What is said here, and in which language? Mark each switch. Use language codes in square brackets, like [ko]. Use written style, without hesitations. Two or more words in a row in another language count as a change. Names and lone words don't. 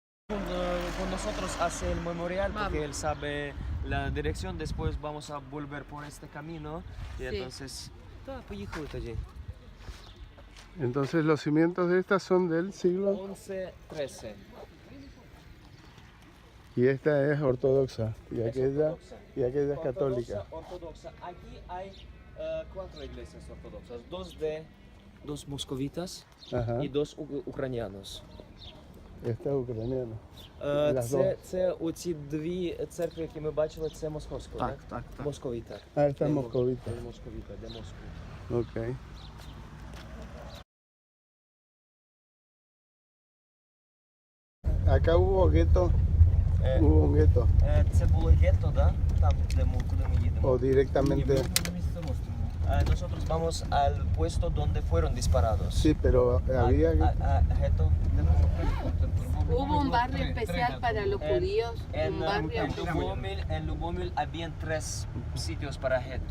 [es] Con nosotros hace el memorial porque Vamos. él sabe la dirección. Después vamos a volver por este camino y Sí. entonces... [uk] Поїхали тоді. [es] Entonces los cimientos de estas son del siglo 11-13. y esta es ortodoxa y Es aquella, ortodoxa. y aquella es católica. Ortodoxa. Aquí hay 4 iglesias ortodoxas. Dos moscovitas Ajá, [uk] і 2 українських. [es] esta es ucraniana. Las [uk] Це оці дві церкви, які ми бачили, це московська, Так, так, так. [es] Московіта. Ah, esta es moscovita. [uk] Де московіта, де Москва. [es] Ok. Acá hubo gueto, hubo un gueto, [uk] Це було гетто, да? Там, куди ми їдемо. [es] o directamente. Nosotros vamos al puesto donde fueron disparados. Sí, pero había gueto. Ghetto. Hubo un barrio especial para los judíos, En, un barrio. en Lubomil habían 3 sitios para ghetto.